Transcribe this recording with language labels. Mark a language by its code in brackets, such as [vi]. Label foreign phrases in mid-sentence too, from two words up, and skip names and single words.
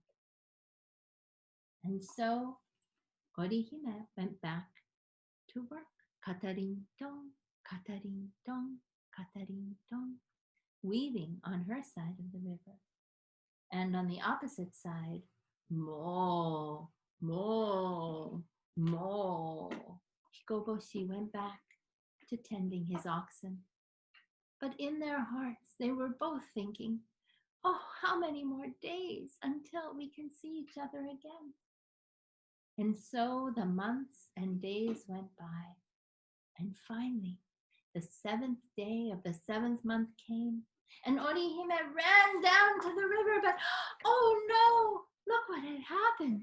[en] And so Orihime went back to work. Katarin don, katarin don, katarin don, weaving on her side of the river. And on the opposite side, mo, mo, mo. Hikoboshi went back to tending his oxen. But in their hearts, they were both thinking, oh, how many more days until we can see each other again? And so the months and days went by. And finally, the 7th day of the 7th month came, and Orihime ran down to the river, but oh no, look what had happened.